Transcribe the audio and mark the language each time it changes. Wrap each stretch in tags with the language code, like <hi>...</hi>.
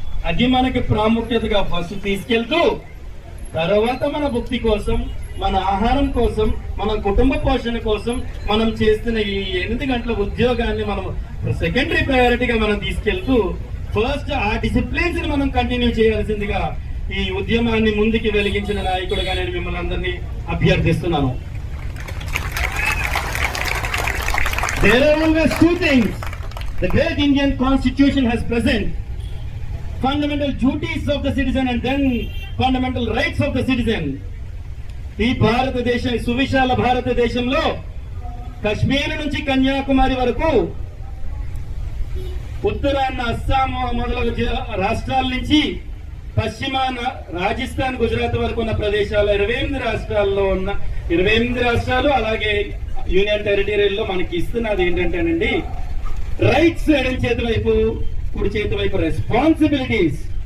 <te>అది మనకి ప్రాముఖ్యతగా ఫస్ట్ తీసుకెళ్తూ తర్వాత మన భుక్తి కోసం, మన ఆహారం కోసం, మన కుటుంబ పోషణ కోసం మనం చేస్తున్న ఈ 8 గంటల ఉద్యోగాన్ని మనం సెకండరీ ప్రయారిటీగా మనం తీసుకెళ్తూ ఫస్ట్ ఆ డిసిప్లిన్స్ ని మనం కంటిన్యూ చేయాల్సిందిగా ఈ ఉద్యమాన్ని ముందుకు వెలిగించిన నాయకుడుగా నేను మిమ్మల్ని అందరినీ అభ్యర్థిస్తున్నాను.</te> <en>There are always two things the great Indian Constitution has present: fundamental duties of the citizen and then fundamental rights of the citizen.</en> <te>ఈ భారతదేశం, సువిశాల భారతదేశంలో కశ్మీర్ నుంచి కన్యాకుమారి వరకు, ఉత్తరాన అస్సాం మొదలగు రాష్ట్రాల నుంచి పశ్చిమాన రాజస్థాన్, గుజరాత్ వరకు ఉన్న ప్రదేశాల్లో 28 రాష్ట్రాల్లో ఉన్న 28 రాష్ట్రాలు అలాగే యూనియన్ టెరిటరీలో మనకి ఇస్తున్నది ఏంటంటేనండి రైట్స్ ఎడం చేతి వైపు, కుడి చేతి వైపు రెస్పాన్సిబిలిటీస్.</te>